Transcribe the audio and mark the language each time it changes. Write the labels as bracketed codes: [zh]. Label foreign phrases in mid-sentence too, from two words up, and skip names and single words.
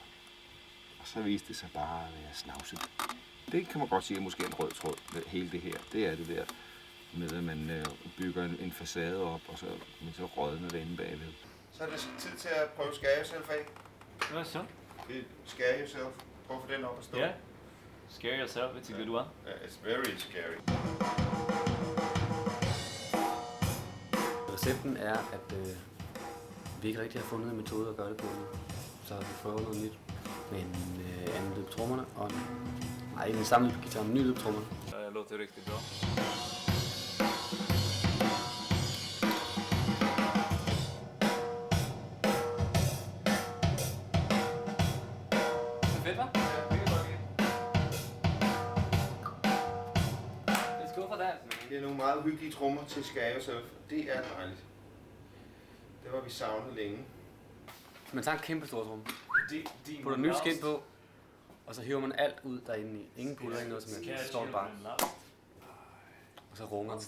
[da] Og så viste det sig bare at være snavset. Det kan man godt sige er måske en rød tråd med hele det her. Det er det der med, at man bygger en facade op, og så rådner det inde bagved. Så er det tid til at prøve Scare Yourself af. Hvad så? Scare Yourself. Prøv at få den op at stå. [en] Yeah. Scare yourself, it's a good one. Yeah, it's very scary. [da] Recepten er, at vi ikke rigtig har fundet en metode at gøre det på nu. Så vi prøver noget nyt med en anden lyd på trommerne og en samme lyd på guitar, en ny lyd på trommerne. [sv] Det låter riktigt bra. [da] Fedt, hva'? [en] Let's go for that, man. [da] Det er nogle meget hyggelige trommer til Scare Yourself. Det er dejligt. Det var vi savnet længe. Man tager en kæmpe stor tromme, putter ny skin på, og så hiver man alt ud derinde i. Ingen putter, ikke noget som helst. Så står det bare. Og så runger den.